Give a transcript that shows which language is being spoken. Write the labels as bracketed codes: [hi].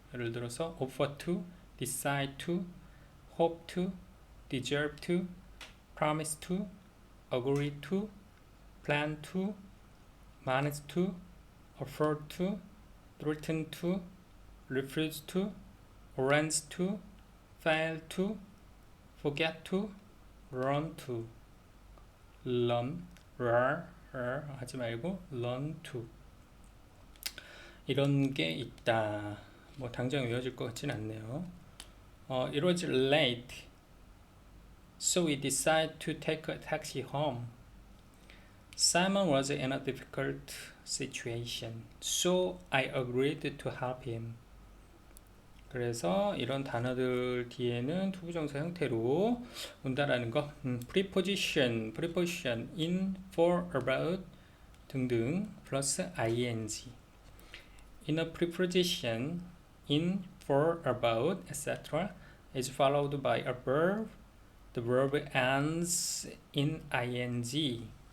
[ko] 예를 들어서 [en] offer to, decide to, hope to, deserve to, promise to, agree to, plan to, manage to, afford to, threaten to, refuse to, arrange to, fail to, forget to, run to, learn, [ko] 하지 말고 [en] learn to [ko] 이런 게 있다. 뭐 당장 외워질 것 같진 않네요. [en] It was late, so we decided to take a taxi home. Simon was in a difficult situation, so I agreed to help him. [ko] 그래서 이런 단어들 뒤에는 투부정사 형태로 온다라는 거. [en] preposition, in, for, about [ko] 등등 플러스 [en] ing. In a preposition, in, for, about, etc. is followed by a verb. The verb ends in ing.